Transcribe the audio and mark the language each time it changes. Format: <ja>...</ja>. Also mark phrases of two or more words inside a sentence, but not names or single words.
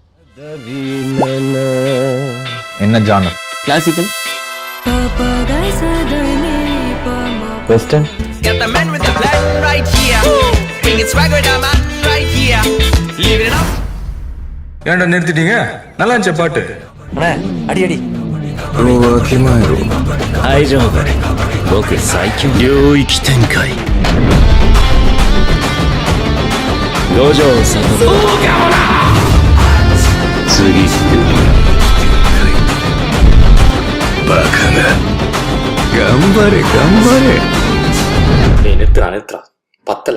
<ta>என்ன ஜானர்? கிளாசிக்கல், வெஸ்டர்ன்,</ta> <en>Got the man with the plan right here. Bring it swag with the man right here. Leave it up.</en> <ta>ஏன்டா நிறுத்திட்டீங்க? நல்லா இருந்துச்சு பாட்டு. அடி அடி.</ta> <ja>わきまえろ。大丈夫。僕最強。領域展開。五条悟。そうかもな。次。バカが。頑張れ頑張れ。</ja> <ta>நிறுத்துறா பத்தல.</ta>